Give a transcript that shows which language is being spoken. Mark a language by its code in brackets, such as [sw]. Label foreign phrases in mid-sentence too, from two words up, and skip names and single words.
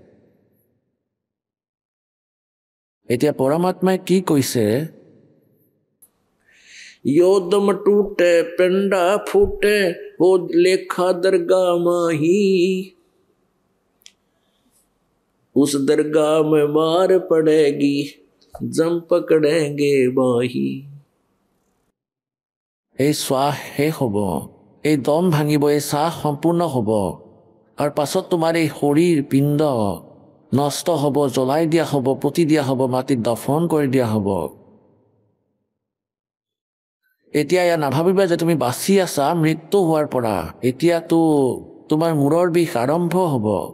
[as] এতিয়া পৰমাত্মাই কি কৈছে [hi] योदम टूटे पिंडा फूटे हो लेखा दरगाह माही उस दरगाह में मार पड़ेगी जम पकड़ेंगे बाही [as] এই শ্বাস শেষ হ'ব এই দম ভাঙিব এই শ্বাস সম্পূৰ্ণ হ'ব আৰু পাছত তোমাৰ এই শৰীৰ পিণ্ড নষ্ট হ'ব জ্বলাই দিয়া হ'ব পুতি দিয়া হ'ব মাটিত দফন কৰি দিয়া হ'ব এতিয়া ইয়া নাভাবিবা যে তুমি বাচি আছা মৃত্যু হোৱাৰ পৰা এতিয়াতো তোমাৰ মূৰৰ বিষ আৰম্ভ হ'ব